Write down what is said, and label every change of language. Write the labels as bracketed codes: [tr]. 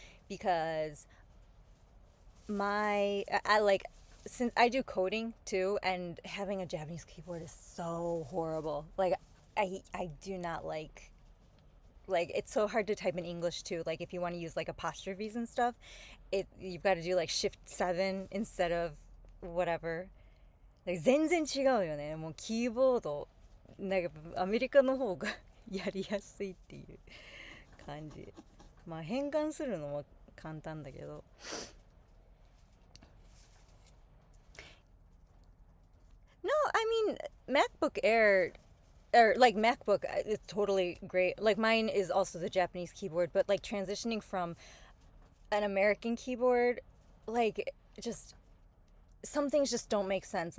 [en] Because I like, since I do coding too, and having a Japanese keyboard is so horrible. Like, I do not like it's so hard to type in English too. Like, if you want to use like apostrophes and stuff, you've got to do like shift 7 instead of whatever. Like, [ja] 全然違うよね。もうキーボードなんかアメリカの方がやりやすいっていう感じ。まあ変換するのも簡単だけど。 [en] No, I mean, MacBook Air, or like MacBook, it's totally great. Like, mine is also the Japanese keyboard, but like transitioning from an American keyboard, like, just some things just don't make sense.